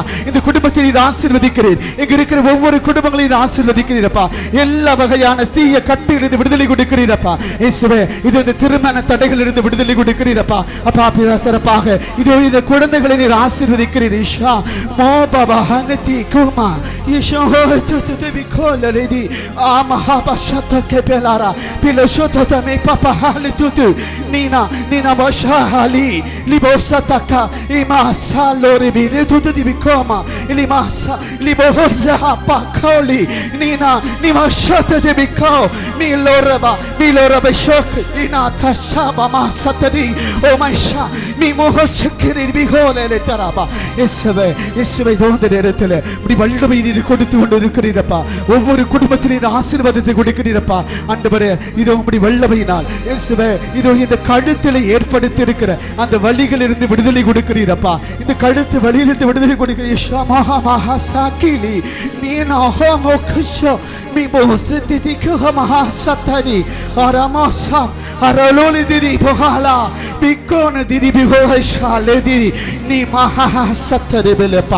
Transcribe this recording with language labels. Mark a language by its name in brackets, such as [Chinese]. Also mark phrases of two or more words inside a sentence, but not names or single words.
[Tamil] இந்த குடும்பத்தை நீர் ஆசீர்வதிக்கிறீர். இங்க இருக்கிற ஒவ்வொரு குடும்பங்களையும் ஆசீர்வதிக்கிறீரப்பா. எல்லா வகையான தீய கட்டிலிருந்து விடுதலை கொடுக்கிறீரப்பா. இயேசுவே இது இந்த திருமண தடைகளிலிருந்து விடுதலை கொடுக்கிறீரப்பா. அப்பா பிதா சிறப்பாக இதோ இந்த குழந்தைகளை நீர் ஆசீர்வதிக்கிறீர். ஈஷா மோ பாபா ஹனதி bikoma yesho tu bikola ledi amaha basata kepelara piloshoto tame papa hali tutu nina basha hali libosataka imasa lori bi tutu di bikoma ilimasa liboza pakoli nina shata de biko miloraba shok ina tashaba masatadi oh my sha mi mohosakiri bihole le taraba இயேசுவே இந்த நேரத்தில் இப்படி வல்லமை நீர் கொடுத்து கொண்டிருக்கிறீரப்பா. ஒவ்வொரு குடும்பத்திலும் ஆசீர்வாதத்தை கொடுக்கிறீரப்பா. ஆண்டவரே இதோ இப்படி வல்லமையினால் இயேசுவே இதோ இந்த கழுத்தில் ஏற்படுத்தி இருக்கிற அந்த வலிகளிலிருந்து விடுதலை கொடுக்கிறீரப்பா. இந்த கழுத்து வலியிலிருந்து விடுதலை கொடுக்கிறீர். மகா சாக்கிலி நீனா ஹோமோக்ஷோ மீ போசிதிக்கு மகா சத்தரி அரமாசா அரலோலி திதி போகாலா பிக்கோன திதி பிகோஷாலே திதி நீ மகா சத்தரி பெலப்பா.